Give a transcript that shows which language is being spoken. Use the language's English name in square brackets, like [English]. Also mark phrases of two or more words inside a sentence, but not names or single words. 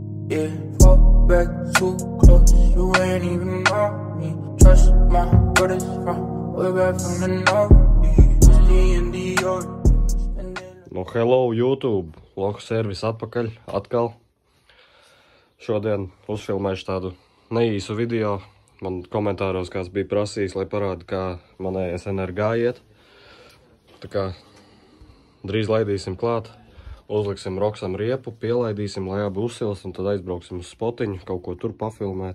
[English] Yeah, fall back too close, you ain't even know me. Trust my brothers from way back from the north. No, hello YouTube, [Latvian] Loku servis atpakaļ, atkal. Šodien uzfilmēšu tādu neīsu video. Man komentāros kāds bija prasījis, lai parādu, kā manējais NRG iet. Tā kā drīz laidīsim klāt, uzliksim Roksam riepu, pielaidīsim, lai abi uzsils, un tad aizbrauksim uz spotiņu, kaut ko tur pafilmēt.